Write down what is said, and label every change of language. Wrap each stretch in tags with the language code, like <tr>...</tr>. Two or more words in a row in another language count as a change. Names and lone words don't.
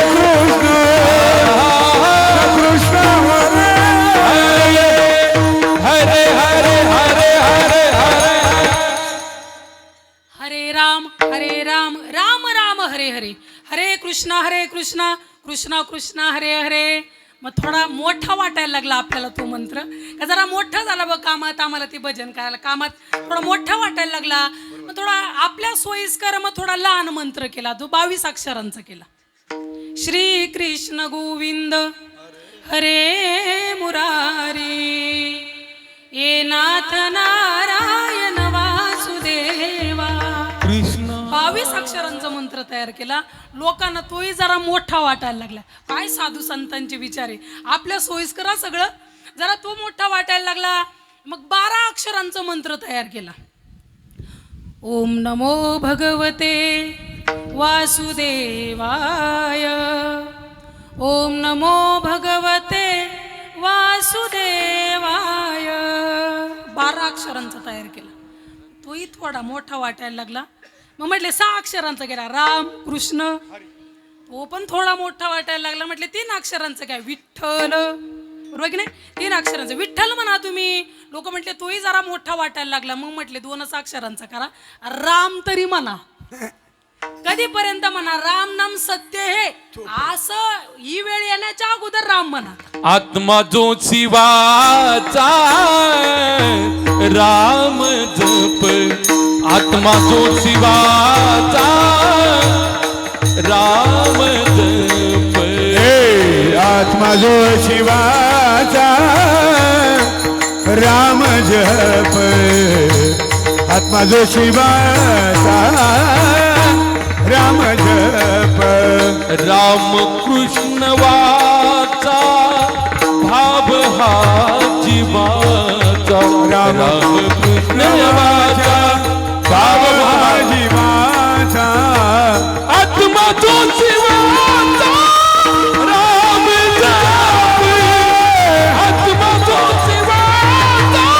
<sa>कृष्ण हरे हरे हरे हरे हरे हरे. हरे राम राम राम हरे हरे. हरे कृष्ण कृष्ण कृष्ण हरे हरे.</sa> <mr>मग थोडा मोठा वाटायला लागला आपल्याला तो मंत्र. का जरा मोठा झाला बघ कामात, आम्हाला ते भजन करायला कामात थोडा मोठा वाटायला लागला. मग थोडा आपल्या सोयीस्कर मग थोडा लहान मंत्र केला, तो 22 अक्षरांचा केला.</mr> <sa>श्री कृष्ण गोविंद हरे मुरारी ये नाथ नारायण वासुदेवा.</sa> <mr>कृष्ण 22 अक्षरांचा मंत्र तयार केला. लोकांना तोही जरा मोठा वाटायला लागला. काय साधू संतांचे विचार आहे, आपल्या सोयीस्करा सगळं जरा तो मोठा वाटायला लागला. मग 12 अक्षरांचा मंत्र तयार केला.</mr> <sa>ओम नमो भगवते वासुदेवाय. ओम नमो भगवते वासुदेवाय.</sa> <mr>12 अक्षरांचा तयार केला. तोही थोडा मोठा वाटायला लागला. मग म्हटले 6 अक्षरांचा केला, राम कृष्ण. तो पण थोडा मोठा वाटायला लागला. म्हटले 3 अक्षरांचं काय, विठ्ठल. बरोबर की नाही? 3 अक्षरांचं विठ्ठल म्हणा तुम्ही. लोक म्हटले तोही जरा मोठा वाटायला लागला. मग म्हटले 2च अक्षरांचा करा, राम तरी म्हणा. कधीपर्यंत म्हणा,</mr> <hi>राम नाम सत्य हे.</hi> <mr>असं ही वेळ येण्याच्या अगोदर राम म्हणा. आत्मा जो शिवाचा राम जप. आत्मा जो शिवाचा राम जप. आत्मा जो शिवाचा राम जप. आत्मा जो शिवाचा राम जप. राम कृष्ण वाचा भाव हा जीवाचा. राम कृष्ण वाचा भाव हा जीवाचा. आत्मा जो शिवाचा राम जप. आत्मा जो शिवाचा</mr>